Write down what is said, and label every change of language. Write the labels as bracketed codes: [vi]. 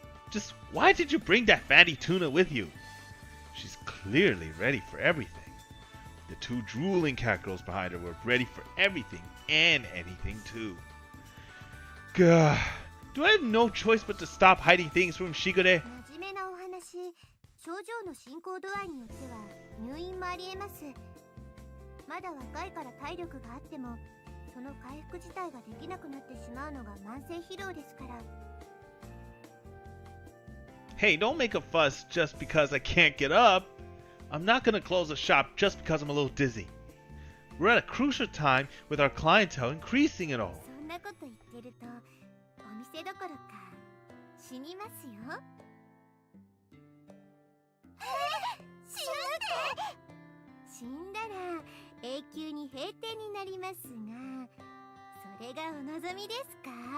[en] Just why did you bring that fatty tuna with you? She's clearly ready for everything. The two drooling cat girls behind her were ready for everything and anything too. Gah. Do I have no choice but to stop hiding things from Shigure? [ja] 真面目なお話。症状の進行度合いによっては入院もありえます。まだ若いから体力があっても、その回復自体ができなくなってしまうのが慢性疲労ですから。 [en] Hey, don't make a fuss just because I can't get up. I'm not gonna close the shop just because I'm a little dizzy. We're at a crucial time with our clientele increasing and all. [ja] そんなこと言ってるとお店どころか死にますよ。死ぬって？死んだら永久に閉店になりますが、それがお望みですか？